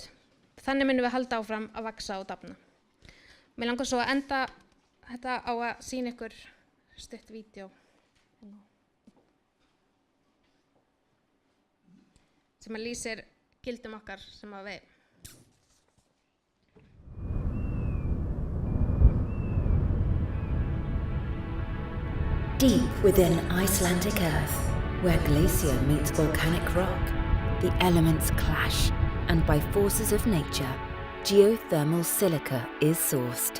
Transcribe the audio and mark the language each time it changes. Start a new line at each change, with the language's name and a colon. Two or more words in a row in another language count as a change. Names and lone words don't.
Icelandic: Þannig munum við halda áfram að vaxa og dafna. Mér langar svo að enda þetta á að sýna ykkur stutt vídeó sem að lýsir gildum okkar sem að við.
English: Deep within Icelandic earth, where glacier meets volcanic rock, the elements clash, and by forces of nature, geothermal silica is sourced.